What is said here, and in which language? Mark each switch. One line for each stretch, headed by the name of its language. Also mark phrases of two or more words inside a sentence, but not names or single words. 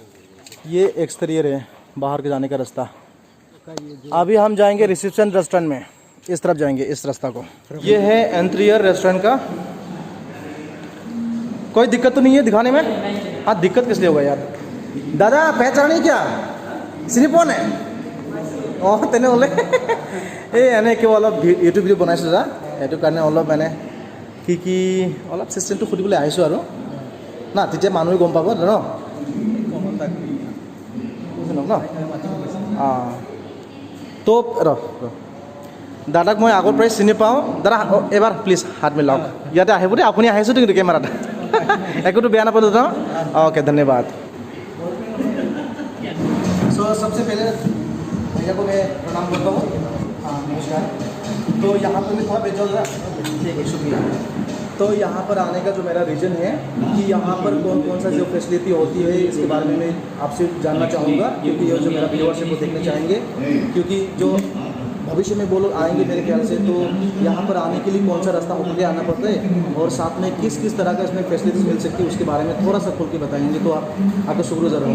Hindi: ये एक्सटीरियर है, बाहर के जाने का रास्ता। अभी हम जाएंगे रिसेप्शन रेस्टोरेंट में, इस तरफ जाएंगे, इस रास्ता को। ये है इंटीरियर रेस्टोरेंट का। कोई दिक्कत तो नहीं है दिखाने में? हाँ दिक्कत किस लिए होगा यार? दादा पहचान नहीं क्या? सिरिपोन है
Assamese: অঁ তেনেহ'লে এই এনেকৈ অলপ
English: YouTube video'
Assamese: বনাইছোঁ যা, সেইটো কাৰণে অলপ মানে কি অলপ চিষ্টেমটো সুধিবলৈ আহিছোঁ আৰু না, তেতিয়া মানুহে গম পাব ন ন। অঁ তো দাদাক মই আগৰ পৰাই চিনি পাওঁ। দাদা এবাৰ প্লিজ হাত মিলাওক, ইয়াতে আহিব দেই, আপুনি আহিছোঁ কিন্তু কেমেৰাত একোতো বেয়া নাপালোঁ ন?
Hindi: ओके धन्यवाद। सो सबसे पहले भैया को मैं प्रणाम करता हूँ। हाँ नमस्कार। तो यहाँ पर मैं थोड़ा भेज रहा, ठीक है शुक्रिया। तो यहाँ पर आने का जो मेरा रीज़न है कि यहाँ पर कौन कौन सा जो फैसिलिटी होती है इसके बारे में मैं आपसे जानना चाहूँगा, क्योंकि ये जो मेरा व्यूअर्स वो देखना चाहेंगे, क्योंकि जो भविष्य में वो लोग आएंगे मेरे ख्याल से, तो यहाँ पर आने के लिए कौन सा रास्ता होकर के आना पड़ता है और साथ में किस किस तरह का इसमें फैसिलिटीज मिल सकती है उसके बारे में थोड़ा सा खोल के बताएंगे, तो आपका शुक्रिया रहेंगे।